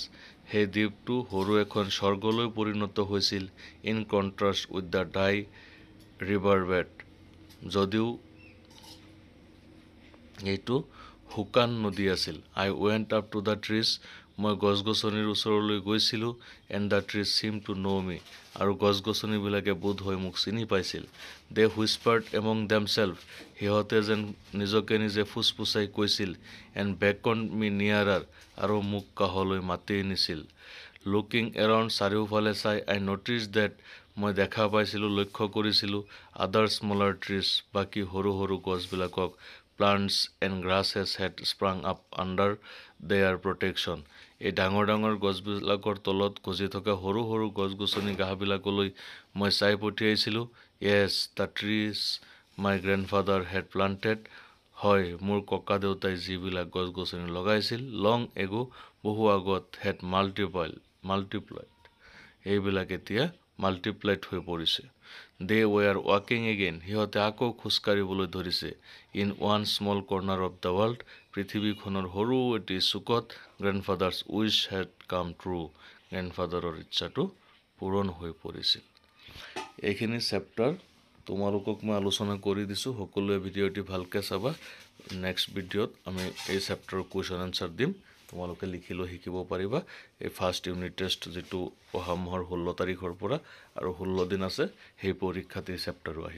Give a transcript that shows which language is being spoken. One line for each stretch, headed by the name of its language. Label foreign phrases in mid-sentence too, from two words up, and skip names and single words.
Assamese: সেই দ্বীপটো সৰু এখন স্বৰ্গলৈ পৰিণত হৈছিল
English: in contrast with the dry river bed.
Assamese: যদিও এইটো শুকান নদী আছিল।
English: I went up to the trees.
Assamese: মই গছ-গছনিৰ ওচৰলৈ গৈছিলোঁ
English: and the trees seemed to know me.
Assamese: আৰু গছ-গছনিবিলাকে বোধ হৈ মোক চিনি পাইছিল।
English: They whispered among themselves.
Assamese: সিহঁতে যেন নিজকে নিজে ফুচফুচাই কৈছিল
English: and beckoned me nearer.
Assamese: আৰু মোক কাষলৈ মাতি নিছিল।
English: Looking around
Assamese: চাৰিওফালে চাই
English: I noticed that
Assamese: মই দেখা পাইছিলোঁ লক্ষ্য কৰিছিলোঁ
English: other smaller trees.
Assamese: বাকী সৰু সৰু গছবিলাকক
English: plants and grasses had sprung up under their protection.
Assamese: এই ডাঙৰ ডাঙৰ গছবিলাকৰ তলত গজি থকা সৰু সৰু গছ-গছনি ঘাঁহবিলাকলৈ মই চাই পঠিয়াইছিলোঁ।
English: Yes, the trees my grandfather had planted.
Assamese: হয়, মোৰ ককা দেউতাই যিবিলাক গছ-গছনি লগাইছিল
English: long ago,
Assamese: বহু আগত
English: had multiplied.
Assamese: এইবিলাক এতিয়া multiplied হৈ পৰিছে।
English: They were walking again.
Assamese: সিহঁতে আকৌ খোজকাঢ়িবলৈ ধৰিছে।
English: In one small corner of the world,
Assamese: পৃথিৱীখনৰ সৰু এটি চুকত
English: grandfather's wish had come true.
Assamese: গ্ৰেণ্ডফাদাৰৰ ইচ্ছাটো পূৰণ হৈ পৰিছিল। এইখিনি চেপ্টাৰ তোমালোকক মই আলোচনা কৰি দিছোঁ। সকলোৱে ভিডিঅ'টি ভালকৈ চাবা। নেক্সট ভিডিঅ'ত আমি এই চেপ্টাৰৰ
English: question answer
Assamese: দিম। তোমালোকে লিখিলৈ শিকিব পাৰিবা। এই
English: first unit test
Assamese: যিটো অহা মাহৰ 16 তাৰিখৰ পৰা আৰু 16 দিন আছে সেই পৰীক্ষাত এই চেপ্টাৰো আহিব।